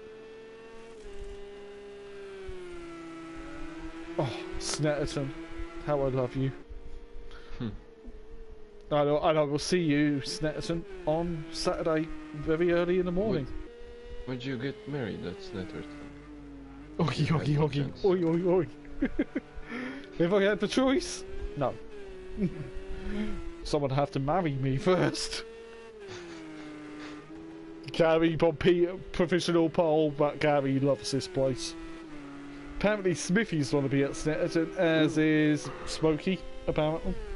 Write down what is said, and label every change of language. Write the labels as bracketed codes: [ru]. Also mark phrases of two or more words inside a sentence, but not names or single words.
[en] Oh, Snetterton, how I love you. And I will see you, Snetterton, on Saturday very early in the morning. Would you get married at Snetterton? Oggy, oggy, oggy. Oi, oi, oi. If I had the choice? No. Someone would have to marry me first. Gary on professional pole, but Gary loves this place. Apparently Smithy's going to be at Snetterton, as is Smokey, apparently.